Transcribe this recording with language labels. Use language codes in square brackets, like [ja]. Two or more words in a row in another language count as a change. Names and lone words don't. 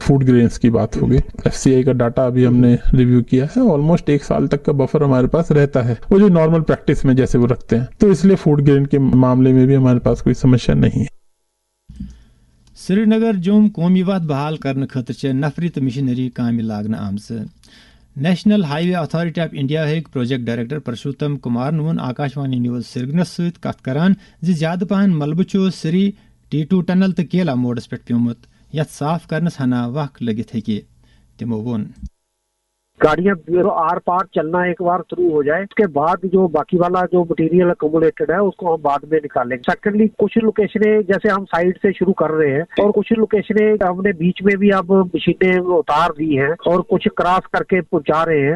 [en] food grains [hi] की बात होगी, एफसीआई का डाटा अभी हमने रिव्यू किया है, ऑलमोस्ट 1 साल तक का बफर हमारे पास रहता है, वो जो [en] normal practice [hi] में जैसे वो रखते हैं। तो इसलिए [en] food grain [hi] के मामले में भी हमारे पास कोई समस्या नहीं है। [ks] श्रीनगर जोम कौमीवाद बहाल करने खतर नफरी तो मिशनरी काम लागन आमस। नेशनल हाईवे अथॉरिटी ऑफ इंडिया [en] project director [ks] परशुत्तम कुमार वोन आकाशवाणी न्यूज सिरगनस सहित कथ करान ज्यादा पहन मलबह सिरी टीटू टनल तो केला मोडस पे प्योमुत यथ साफ करनस हना वक्त लगित है। तिमो वोन [hi] गाड़ियां आर पार चलना एक बार शुरू हो जाए, उसके बाद जो बाकी वाला जो [en] material accommodated [hi] है उसको हम बाद में निकालेंगे। सेकेंडली कुछ लोकेशनें जैसे हम साइड से शुरू कर रहे हैं और कुछ लोकेशनें हमने बीच में भी अब मशीनें उतार दी हैं और कुछ क्रॉस करके पहुंचा रहे हैं।